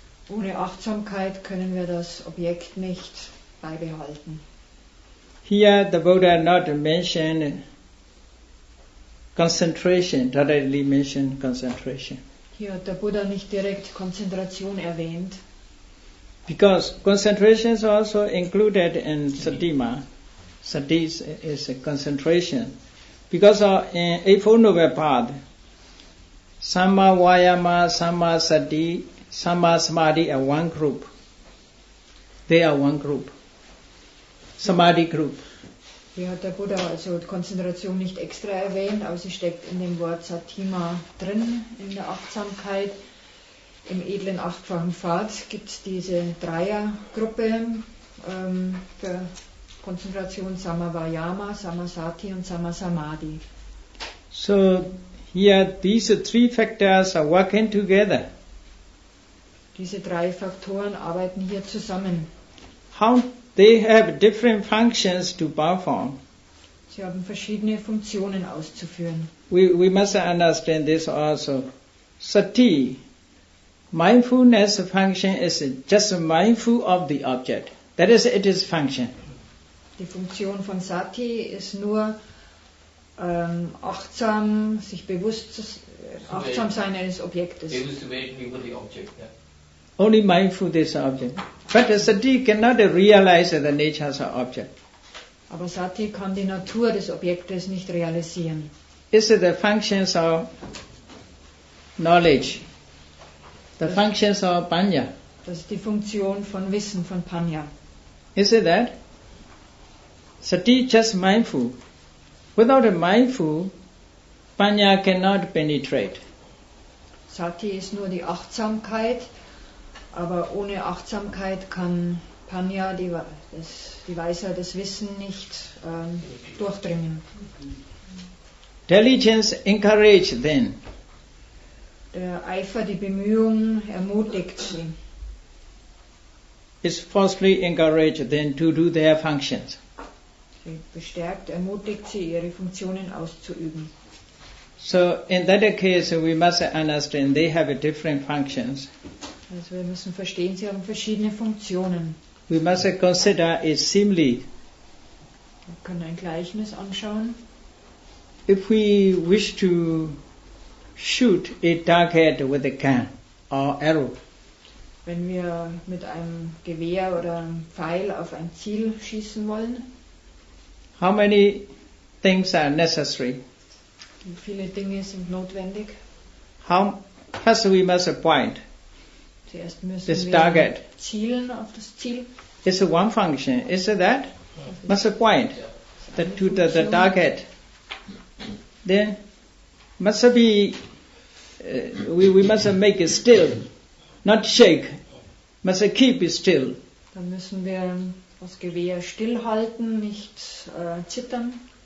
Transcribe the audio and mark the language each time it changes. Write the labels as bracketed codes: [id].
[de] Ohne Achtsamkeit können wir das Objekt nicht beibehalten. [en] Here the Buddha not mentioned concentration, directly mentioned concentration. [de] Hier hat der Buddha nicht direkt Konzentration erwähnt. [en] Because concentration is also included in satima. Sati is a concentration. Because in Eightfold Noble Path, Samma Vayama, Samma Sati, Samma Samadhi are one group. They are one group. Samadhi group. [de] Hier hat der Buddha also Konzentration nicht extra erwähnt, aber sie steckt in dem Wort Satima drin, in der Achtsamkeit. Im edlen 8-fachen Pfad gibt es diese Dreiergruppe für Konzentration, Samavayama, Samasati und Samasamadhi. [en] So here these 3 factors are working together. [de] Diese 3 Faktoren arbeiten hier zusammen. [en] How they have different functions to perform. [de] Sie haben verschiedene Funktionen auszuführen. [en] We must understand this also. Sati, mindfulness function is just mindful of the object. That is its function. [de] Die Funktion von Sati ist nur achtsam, sich achtsam sein eines Objektes. [en] Able to wait over the object. Yeah. Only mindful this object. But Sati cannot realize the nature of the object. [de] Aber Sati kann die Natur des Objektes nicht realisieren. [en] It's the functions of knowledge, the functions of panya. [de] Das ist die Funktion von Wissen, von Panya. [en] Is it that? Sati just mindful. Without a mindful, panya cannot penetrate. [de] Sati ist nur die Achtsamkeit, aber ohne Achtsamkeit kann Panya, die Weisheit, das Wissen nicht durchdringen. [en] Diligence encourage then. [de] Der Eifer, die Bemühung ermutigt sie. [en] Is forcefully encouraged then to do their functions. [de] Sie bestärkt, ermutigt sie, ihre Funktionen auszuüben. [en] So in that case we must understand they have different functions. [de] Also wir müssen verstehen, sie haben verschiedene Funktionen. [en] We must consider a simile. [de] Wir können ein Gleichnis anschauen. [en] If we wish to shoot a target with a gun or arrow, [de] Wenn wir mit einem Gewehr oder einem Pfeil auf ein Ziel schießen wollen, [en] how many things are necessary? [de] wie viele Dinge sind notwendig? [en] First we must point. [de] Zuerst müssen [en] This [de] wir [en] target. [de] zielen auf das Ziel. [en] It's one function. Is it that? Must point to the target. Then must be we must make it still, not shake. Must keep it still. [de] Dann müssen wir das Gewehr stillhalten, nicht zittern.